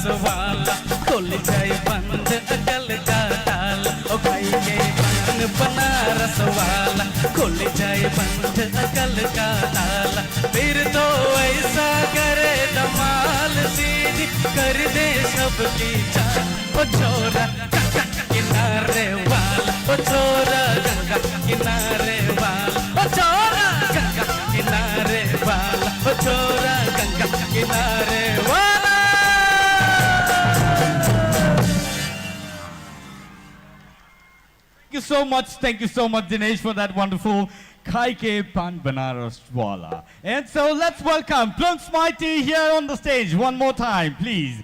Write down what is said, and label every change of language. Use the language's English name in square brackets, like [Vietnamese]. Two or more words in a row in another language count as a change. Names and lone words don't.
[Hindi] वाला खुल जाए बंद अकल का ताला ओ खाई के पान बनारस वाला खुल जाए बंद अकल का ताला फिर तो ऐसा करे धमाल सीधी कर दे सबकी जान ओ छोरा गंगा किनारे वाला ओ छोरा गंगा किनारे वाला ओ छोरा गंगा किनारे वाला ओ छोरा गंगा किनारे वाला [English] Thank you so much, Dinesh, for that wonderful Khai Ke Pan Banaras Wala. And so let's welcome Plunks Mighty here on the stage one more time, please.